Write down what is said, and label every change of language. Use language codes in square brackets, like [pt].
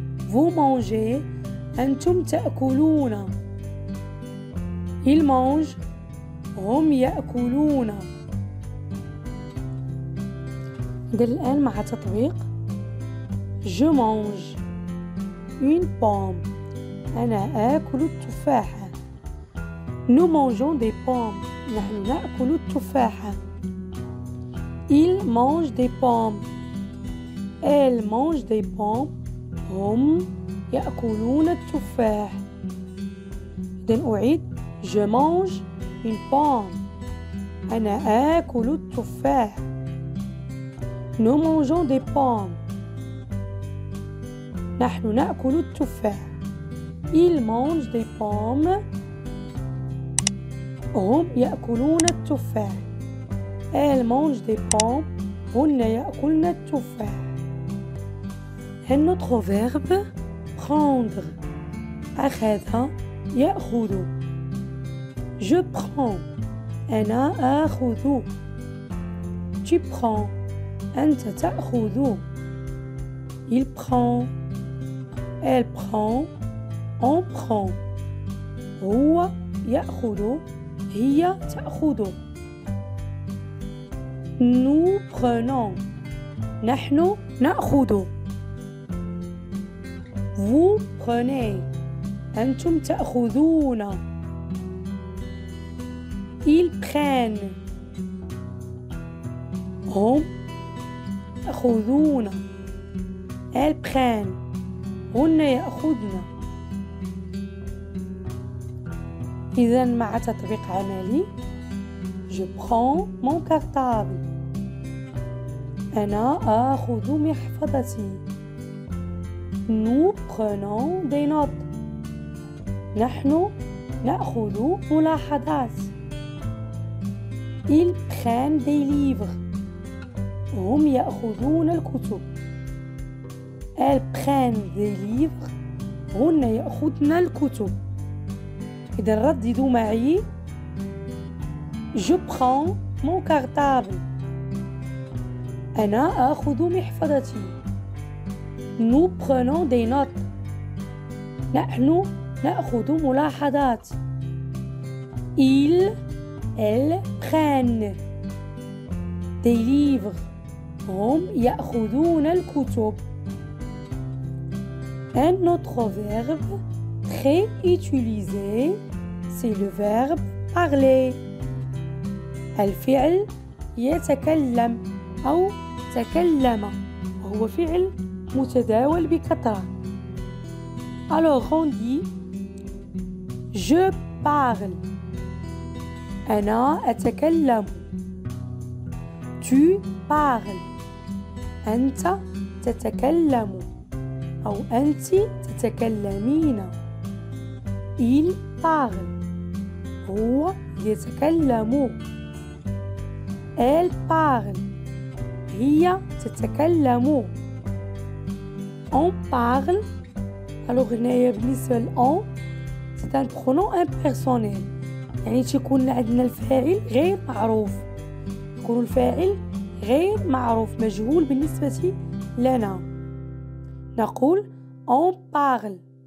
[fr] Vous mangez [ar] أنتم تأكلون. [fr] Ils mangent [ar] هم يأكلون. إذن الآن مع تطبيق [fr] Je mange une pomme [ar] أنا آكل التفاحة. [fr] Nous mangeons des pommes [ar] نحن نأكل التفاحة. [fr] Ils mangent des pommes. Elles mangent des pommes. [ar] هم يأكلون التفاح. إذن أعيد [fr] Je mange une pomme [ar] أنا آكل التفاح. [fr] Nous mangeons des pommes [ar] نحن نأكل التفاح. [fr] Ils mangent des pommes [ar] هم يأكلون التفاح. [fr] Elles mangent des pommes [ar] هن يأكلن التفاح. [fr] Un autre verbe prendre [ar] أخذ يأخذ. [fr] Je prends [ar] أنا آخذ. [fr] Tu prends [ar] أنت تأخذ. [fr] Il prend elle prend on prend. [ar] هو يأخذ هي تأخذ. [fr] Nous prenons [ar] نحن نأخذ. [fr] Vous prenez [ar] أنتم تأخذون. [fr] Ils prennent [ar] هم يأخذون. [fr] Elles prennent [ar] هن يأخذن. إذا مع تطبيق عملي [fr] Je prends mon cartable [ar] أنا آخذ محفظتي. [fr] Nous prenons des notes [ar] نحن نأخذ ملاحظات. [fr] Ils prennent des livres [ar] هم يأخذون الكتب. [fr] Elles prennent des livres [ar] هن يأخذن الكتب. إذا رددوا معي [fr] Je prends mon cartable [ar] أنا آخذ محفظتي. [fr] Nous prenons des notes. [ar] نحن نأخذ ملاحظات. [fr] elles prennent des livres. [ar] هم يأخذون الكتب. [fr] Un autre verbe très utilisé, c'est le verbe parler. [ar] الفعل يتكلم أو تكلم، هو فعل متداول بكثرة. [fr] Alors on dit je parle. [ar] أنا أتكلم. [fr] Tu parles. [ar] أنت تتكلم أو أنت تتكلمين. [fr] Il parle. [ar] هو يتكلم. [fr] Elle parle. [ar] هي تتكلم. [fr] On parle. [ar] Alors هنايا بالنسبة ل on [fr] c'est un pronom impersonnel، [ar] يعني تكون عندنا الفاعل غير معروف، يكون الفاعل غير معروف مجهول بالنسبة لنا. نقول [fr] on parle.